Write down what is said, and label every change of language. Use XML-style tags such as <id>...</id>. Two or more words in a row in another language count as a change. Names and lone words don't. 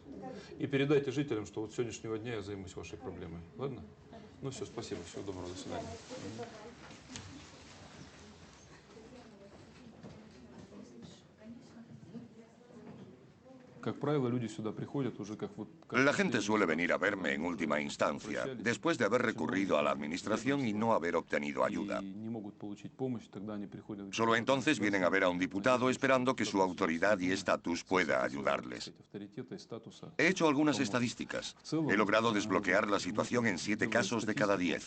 <ru>И передайте жителям, что вот с сегодняшнего дня я займусь вашей проблемой, ладно? Ну все, спасибо, всего доброго, до свидания. Как правило, люди сюда приходят уже как вот...</ru> <es>La gente suele venir a verme en última instancia, después de haber recurrido a la administración y no haber obtenido ayuda. Solo entonces vienen a ver a un diputado esperando que su autoridad y estatus pueda ayudarles. He hecho algunas estadísticas. He logrado desbloquear la situación en 7 casos de cada 10.</es>